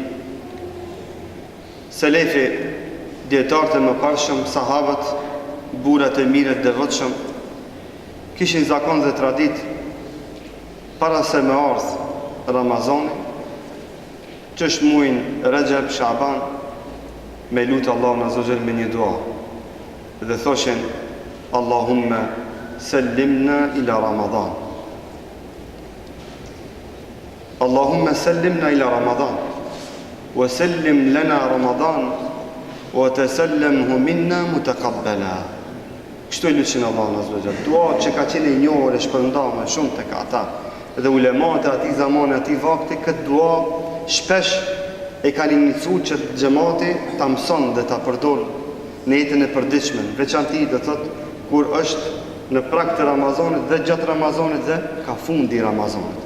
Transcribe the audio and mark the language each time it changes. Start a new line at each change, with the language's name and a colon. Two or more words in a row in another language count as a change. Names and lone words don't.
Albanian: Selefi, dietarët e mëparshëm, sahabët, burrat e mirë të devotshëm, kishin zakon dhe tradit para se me ardhë Ramazani, që është muajin Rajab, Shaban, me lutë Allahun
Arabic: عز وجل
Albanian: me një dua.
Arabic: Dhe thoshin اللهم سلمنا إلى رمضان. اللهم سلمنا إلى رمضان. وسلم لنا رمضان وتسلمه منا متقبلا.
Albanian: Kështu e lutin Allahun
Arabic: عز وجل.
Albanian: Dua që ka qenë një orë shpërndame shumë tek ata. Dhe ulemat e atij zamani, atij vakti, këtë dua shpesh e kanë iniciuar që xhamati ta mëson dhe ta përdor në jetën e përditshme, veçanti do thotë kur është në prag të Ramazanit dhe gjatë Ramazanit dhe ka fundi i Ramazanit.